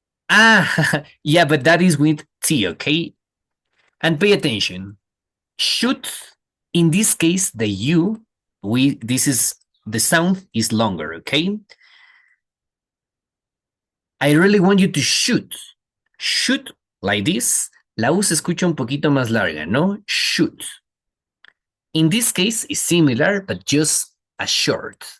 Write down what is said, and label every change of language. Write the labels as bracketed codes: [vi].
[en] Ah, yeah, but that is with T, okay? And pay attention. Should, in this case, the U, the sound is longer, okay? I really want you to shoot. Shoot like this. [es] La U se escucha un poquito más larga, ¿no? [en] Shoot. In this case, it's similar, but just a short.